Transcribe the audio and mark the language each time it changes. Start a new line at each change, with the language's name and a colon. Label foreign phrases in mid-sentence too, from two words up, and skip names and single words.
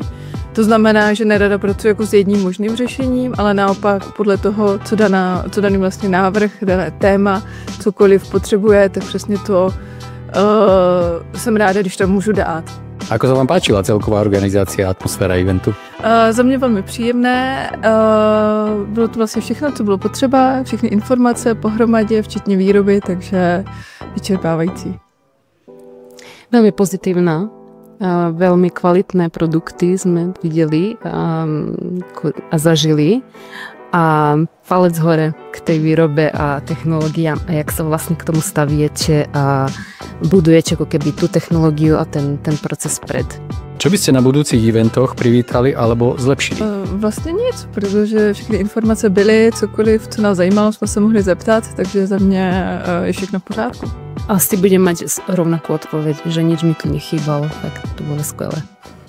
Czech: To znamená, že nerada pracuji jako s jedním možným řešením, ale naopak podle toho, co daný vlastně návrh, dané téma, cokoliv potřebuje, tak přesně to jsem ráda, když tam můžu dát.
Slovak: Ako sa vám páčila celková organizácia a atmosféra eventu?
Czech: Za mě velmi příjemné. Bylo to vlastně všechno, co bylo potřeba, všechny informace pohromadě, včetně výroby, takže vyčerpávající.
Slovak: Veľmi pozitívna. Veľmi kvalitné produkty sme videli a zažili. A palec hore k tej výrobe a technológiám a jak sa vlastne k tomu staviete a budujete ako keby tú technológiu a ten proces pred. Čo by ste na budúcich eventoch privítali alebo zlepšili?
Czech: Vlastně nic, protože všechny informace byly, cokoliv, co nás zajímalo, jsme se mohli zeptat, takže za mě je všechno v pořádku.
Slovak: Asi budem mať rovnakú odpoveď, že nič mi tu nechýbalo, tak to bolo skvelé.